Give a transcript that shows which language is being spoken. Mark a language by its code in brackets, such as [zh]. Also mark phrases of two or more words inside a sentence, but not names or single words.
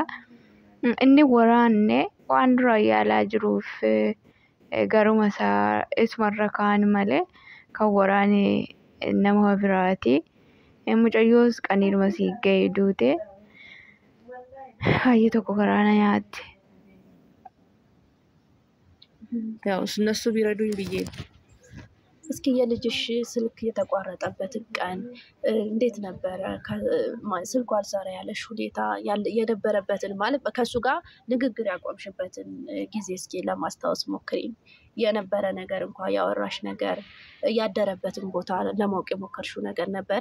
[om] Inni waraanne waan dura yaalaa jiruuf garuma isaa isumarra kaan malee kan waraane nama biraati. Mucayyoos qaniidhuma sii ga'e duute. Baay'ee tokko garaa na nyaatti. [am] ያው እነሱ ቢረዱኝ ብዬ ነው። እስኪ የልጅሽ ስልክ የተቋረጠበትን ቀን እንዴት ነበረ? ስልኩ አልሰራ ያለሽ ሁኔታ የነበረበትን ማለት ከሱ ጋር ንግግር ያቆምሽበትን ጊዜ እስኪ ለማስታወስ ሞክሪ። የነበረ ነገር እንኳን ያወራሽ ነገር ያደረበትን ቦታ ለማወቅ የሞከርሽው ነገር ነበረ?